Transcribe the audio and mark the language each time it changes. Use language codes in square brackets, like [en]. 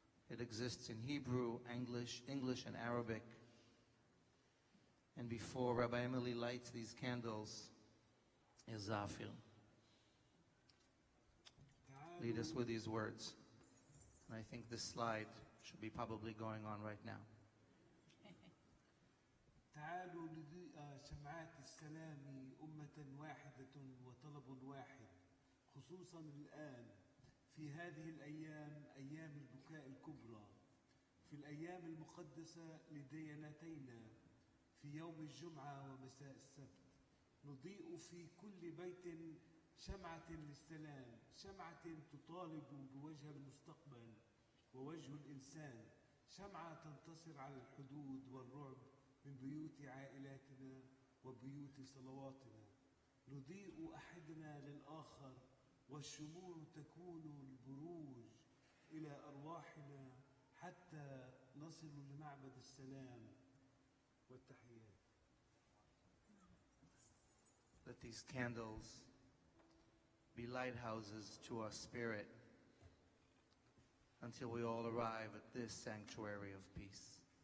[en] It exists in Hebrew, English, and Arabic. And before Rabbi Emily lights these candles is Zafir. Lead us with these words. And I think this slide should be probably going on right now. [ar] تعالوا لضيء شمعات السلام أمة واحدة وطلب واحد، خصوصا الآن في هذه الأيام، أيام البكاء الكبرى، في الأيام المقدسة لديانتينا، في يوم الجمعة ومساء السبت، نضيء في كل بيت شمعة للسلام، شمعة تطالب بوجه المستقبل ووجه الإنسان، شمعة تنتصر على الحدود والرعب من بيوت عائلاتنا وبيوت صلواتنا. نضيء أحدنا للآخر، والشموع تكون البروج إلى أرواحنا حتى نصل لمعبد السلام والتحيات. [en] Let these candles be lighthouses to our spirit until we all arrive at this sanctuary of peace.